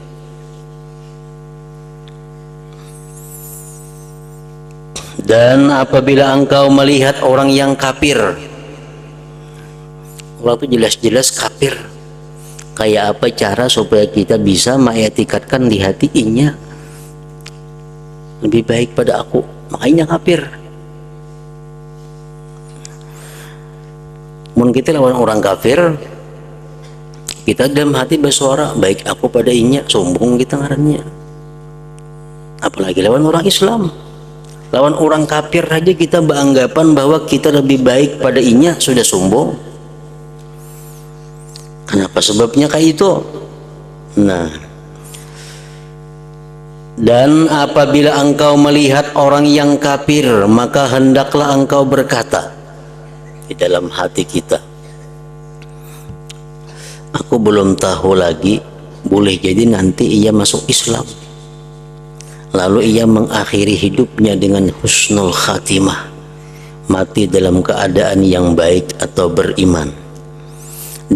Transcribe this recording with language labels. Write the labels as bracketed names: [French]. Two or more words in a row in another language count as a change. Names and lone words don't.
[Indonesian] Dan apabila engkau melihat orang yang kafir, orang itu jelas-jelas kafir, kayak apa cara supaya kita bisa mengiktikadkan di hati inya lebih baik pada aku, makanya kafir. [Banjar] Mun kita lawan orang kafir, kita dalam hati bersuara baik aku pada inya, sombong kita ngarannya. [Indonesian] Apalagi lawan orang Islam, lawan orang kafir aja kita beranggapan bahwa kita lebih baik pada inya, sudah sombong. Kenapa sebabnya kayak itu? Nah, dan apabila engkau melihat orang yang kafir, maka hendaklah engkau berkata di dalam hati kita, aku belum tahu lagi, boleh jadi nanti ia masuk Islam, lalu ia mengakhiri hidupnya dengan [Arabic] حسن الخاتمة, [Indonesian] mati dalam keadaan yang baik atau beriman.